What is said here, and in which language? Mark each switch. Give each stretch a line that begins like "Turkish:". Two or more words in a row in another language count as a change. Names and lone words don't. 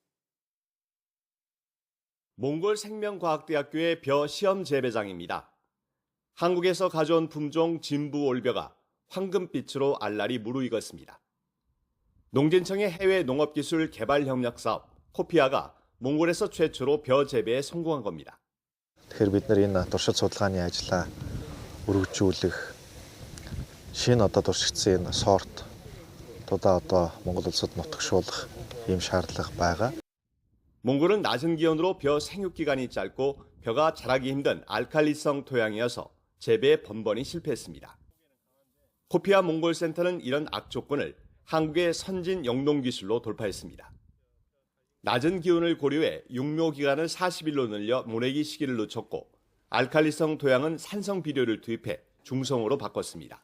Korean: 몽골 생명과학대학교의 벼 시험 재배장입니다. 한국에서 가져온 품종 진부 올벼가 황금빛으로 알알이 무르익었습니다. 농진청의 해외 농업기술 개발 협력 사업 코피아가 몽골에서 최초로 벼 재배에 성공한 겁니다.
Mongolian: Тэгэхээр бид нар энэ туршид судалгааны ажлаа өргөжүүлэх шинэ туршигдсан энэ сорт одоо Монгол улсад нутагшуулах ийм шаардлага байгаа.
Korean: 몽골은 낮은 기온으로 벼 생육 기간이 짧고 벼가 자라기 힘든 알칼리성 토양이어서 재배에 번번이 실패했습니다. 코피아 몽골 센터는 이런 악조건을 한국의 선진 영농기술로 돌파했습니다. 낮은 기온을 고려해 육묘 기간을 40일로 늘려 모내기 시기를 늦췄고 알칼리성 토양은 산성 비료를 투입해 중성으로 바꿨습니다.